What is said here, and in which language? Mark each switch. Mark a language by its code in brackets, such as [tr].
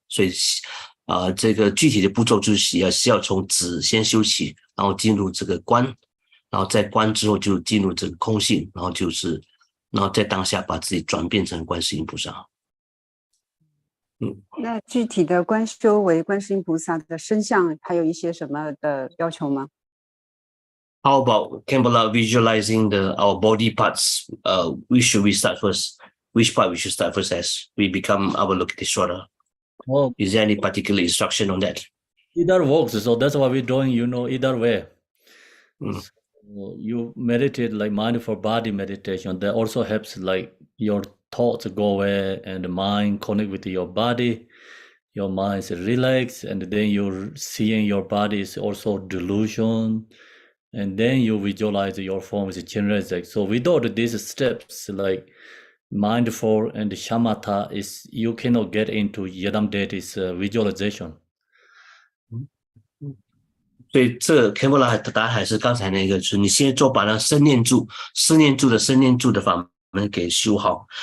[zh] 所以，这个具体的步骤就是要从止先修起，然后进入这个观，然后在观之后就进入这个空性，然后在当下把自己转变成观世音菩萨。那具体的观修为观世音菩萨的身相，还有一些什么的要求吗？ [en] How about Kambala visualizing our body parts? Which should we start first? Which part we should start first as we become Avalokiteshvara? Well, Is there any particular instruction on that? either works. So that's why we're doing, either way. Mm. So you meditate like mindful body meditation. That also helps like your thoughts go away and the mind connect with your body. Your mind is relaxed, and then you're seeing your body is also delusion. And then you visualize your form is Chinrezek. So without these steps, like mindful and Shamata, you cannot get into Yidam deity's visualization. [zh] 所以这 Kambala 的答案还是刚才那个，就是你先做把那身念住的法门给修好。